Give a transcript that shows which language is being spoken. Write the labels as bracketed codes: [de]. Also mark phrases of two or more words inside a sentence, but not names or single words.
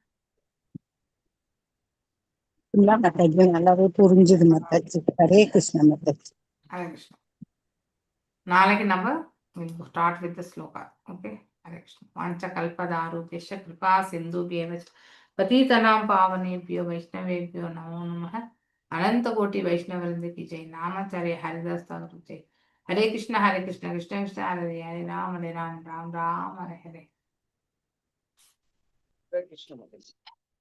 [ta] இல்ல மாதாஜி, நல்லாவே புரிஞ்சுது மாதாஜி. ஹரே கிருஷ்ணா மாதாஜி. ஹரே கிருஷ்ணா. நாளைக்கு நம்ம [en] start with sloka. [ta] ஓகே. ஹரே கிருஷ்ணா. [sa] वाञ्छा कल्पतरुभ्यश्च कृपा सिन्धुभ्य एव पतितानां पावनेभ्यो वैष्णवेभ्यो नमो नमः. [hi] अनंत कोटि वैष्णव वृंद की जय. [sa] नामाचार्य हरिदास ठाकुर जय. हरे कृष्ण कृष्ण कृष्ण हरे हरे राम राम राम हरे हरे. [ta] Hare Krishna Mataji.